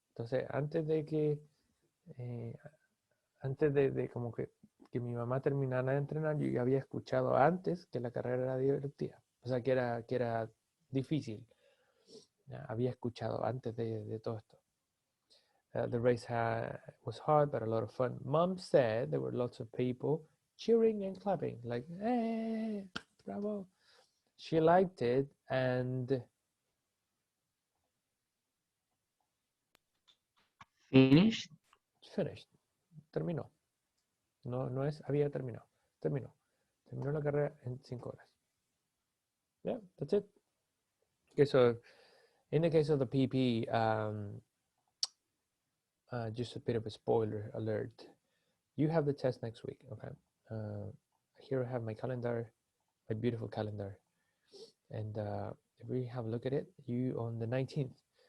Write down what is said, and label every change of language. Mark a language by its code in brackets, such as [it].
[es] Entonces, antes de que, antes de como que mi mamá terminara de entrenar, yo ya había escuchado antes que la carrera era divertida. O sea, que era difícil. Había escuchado antes de todo esto. [en] The race was hard, but a lot of fun. Mom said there were lots of people cheering and clapping, like, hey, bravo. She liked it and Finished. [es] Terminó. No es había terminado. Terminó la carrera en 5 horas. [en] Yeah, that's it. Okay, so in the case of the PP, just a bit of a spoiler alert. You have the test next week, okay? Here I have my calendar, my beautiful calendar. And if we have a look at it, you on the 19th.